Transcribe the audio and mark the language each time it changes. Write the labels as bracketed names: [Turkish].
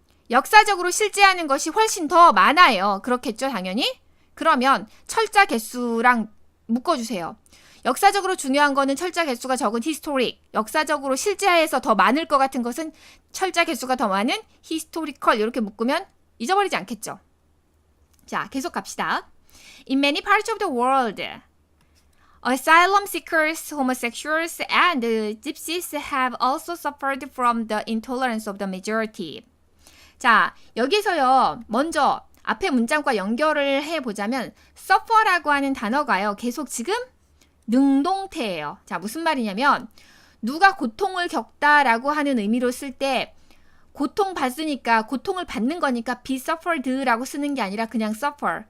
[Korean] 역사적으로 실제하는 것이 훨씬 더 많아요. 그렇겠죠, 당연히? 그러면 철자 개수랑 묶어주세요. 역사적으로 중요한 거는 철자 개수가 적은 historic, 역사적으로 실제해서 더 많을 것 같은 것은 철자 개수가 더 많은 historical 이렇게 묶으면 잊어버리지 않겠죠. 자, 계속 갑시다. [English] In many parts of the world, asylum seekers, homosexuals, and gypsies have also suffered from the intolerance of the majority. [Korean] 자, 여기서요, 먼저 앞에 문장과 연결을 해보자면 suffer라고 하는 단어가요, 계속 지금 능동태예요. 자, 무슨 말이냐면 누가 고통을 겪다라고 하는 의미로 쓸 때 고통받으니까 고통을 받는 거니까 [English] be suffered [Korean] 라고 쓰는 게 아니라 그냥 suffer.